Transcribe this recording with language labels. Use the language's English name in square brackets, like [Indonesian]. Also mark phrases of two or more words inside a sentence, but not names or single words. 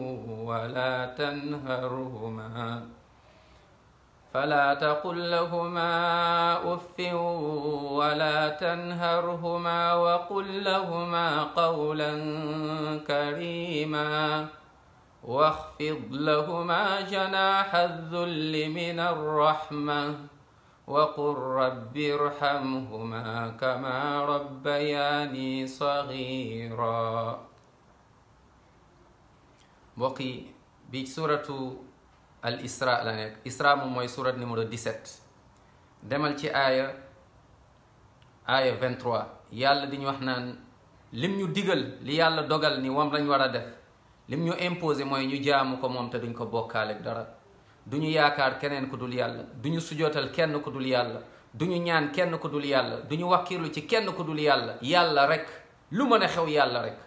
[Arabic] ولا تنهرهما وقل لهما قولا كريما واخفض لهما جناح الذل من الرحمة وقل رب ارحمهما كما ربياني صغيرا. بقي بسورة الإسراء [Wolof] la nekk. Isra moom mooy surat numéro 17 demal ci aaya 23 yàlla di ñu wax naan lim ñu digal li yàlla dogal ni moom lañ war a def lim ñu imposé mooy ñu jaamu ko moom te duñ ko bokkaale dara, duñu yaakaar keneen ku dul yàlla, duñu sujootal kenn ku dul yàlla, duñu ñaan kenn ku dul yàlla, duñu wakkiirlu ci kenn ku dul yàlla, yàlla rek, lu mën a xew yàlla rek.